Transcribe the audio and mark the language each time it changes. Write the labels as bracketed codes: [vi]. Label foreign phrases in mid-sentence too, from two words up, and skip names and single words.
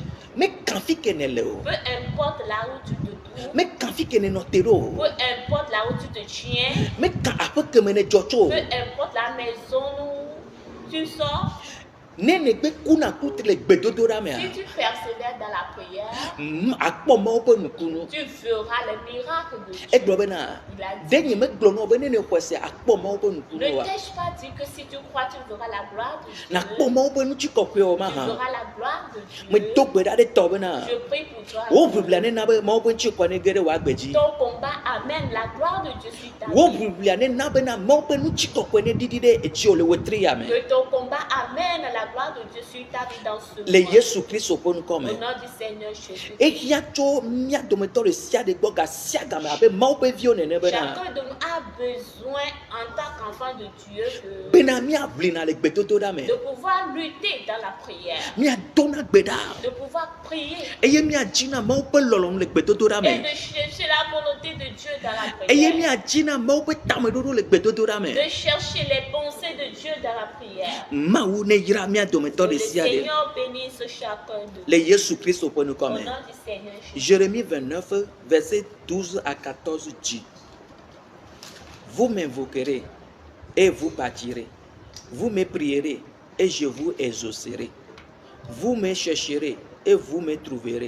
[ee] Me kafi ke ne le o. [fr] Peu importe là où tu te trouves, [ee] Me kafi ke ne nɔ te ɖo o. [fr] peu importe là où tu te tiens, [ee] Me ka aƒe ke me ne dzɔ tso o. [fr] peu importe la maison où tu sors, [ee] Ne ne gbe kuna kutri le gbedodoɖa mea. [fr] si tu persévères dans la prière, [ee] Akpɔ Mawu ƒe nukunu. [fr] tu verras les miracles de Dieu. [ee] Egblɔ bena [fr] Il a dit, [ee] ɖe nye megblɔ na wo be ne ne xɔe se akpɔ Mawu ƒe nukunu ne oa. [fr] t'ai-je pas dit que si tu crois, tu verras la gloire de Dieu. [ee] Nakpɔ Mawu ƒe nutikɔkɔewo ma [fr] Tu [ee] hã. [fr] verras la gloire de [ee] Me [fr] Dieu. [ee] do gbe ɖa ɖe tɔ bena [fr] Je prie pour toi. [ee] wo ʋiʋlia ne na be Mawu ƒe ŋutikɔ ne ge ɖe wò agbe dzi. [fr] Ton combat amène la gloire de Dieu sur ta [ee] Wo [fr] vie. [ee] ʋiʋlia ne na bena Mawu ƒe ŋutikɔkɔe ne ɖiɖi ɖe edziwò le wetri ya me. [fr] Que ton combat amène la gloire de Dieu sur ta vie dans ce [ee] Le [fr] monde. [ee] Yesu Kristo ƒe nukɔ [fr] Au [ee] me. [fr] nom du Seigneur Jésus. [ee] Ehiã tso mía dometɔ ɖe sia ɖe gbɔ gasia game abe Mawu ƒe viwo nene bena [fr] Chacun de nous a besoin, en tant qu'enfant de Dieu, [ee] bena míaʋlina le gbedodoɖa me. [fr] de pouvoir lutter dans la prière, [ee] Míadona gbe ɖa. [fr] de pouvoir prier [ee] Eye míadzina Mawu ƒe lɔlɔ̃nu le gbedodoɖa [fr] et [ee] me. [fr] de chercher la volonté de Dieu dans la [ee] Eye [fr] prière. [ee] míadzina Mawu ƒe tameɖoɖo le gbedodoɖa me. [fr] De chercher les pensées de Dieu dans la prière. [ee] Mawu ne yra mía dometɔ [fr] Que [ee] ɖe le sia ɖe [fr] Seigneur bénisse chacun de nous. [ee] le Yesu Kristo ƒe nukɔ [fr] Au [ee] me. [fr] nom du Seigneur Jésus. Jérémie 29, verset 12 à 14 dit: Vous m'invoquerez et vous bâtirez. Vous me prierez et je vous exaucerai. Vous me chercherez et vous me trouverez.